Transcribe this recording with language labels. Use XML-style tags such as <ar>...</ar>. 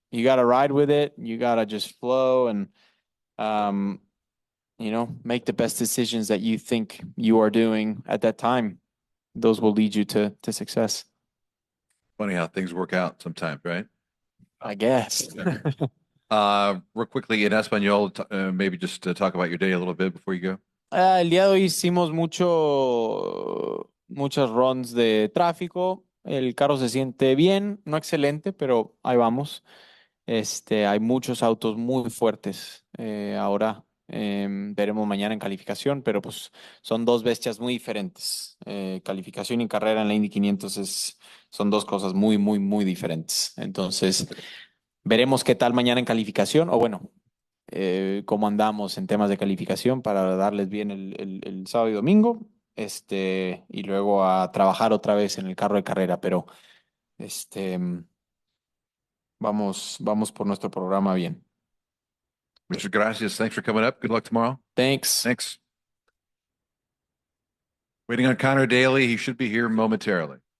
<en>You gotta ride with it. You gotta just flow and um make the best decisions that you think you are doing at that time. Those will lead you to success. Funny how things work out sometimes, right? I guess. Real quickly in Espanol, maybe just to talk about your day a little bit before you go.</en> <es>El día de hoy hicimos muchas runs de tráfico. El carro se siente bien, no excelente, pero ahí vamos. Hay muchos autos muy fuertes. Ahora veremos mañana en calificación, pero pues son dos bestias muy diferentes. Calificación y carrera en la Indy 500 son dos cosas muy, muy, muy diferentes. Entonces, veremos qué tal mañana en calificación, o bueno, cómo andamos en temas de calificación para darles bien el sábado y domingo, y luego a trabajar otra vez en el carro de carrera, pero vamos por nuestro programa bien.</es> <en>Mr.</en> <es>Gracias,</es> <en>thanks for coming up. Good luck tomorrow. Thanks. Thanks. Waiting on Conor Daly. He should be here momentarily.</en>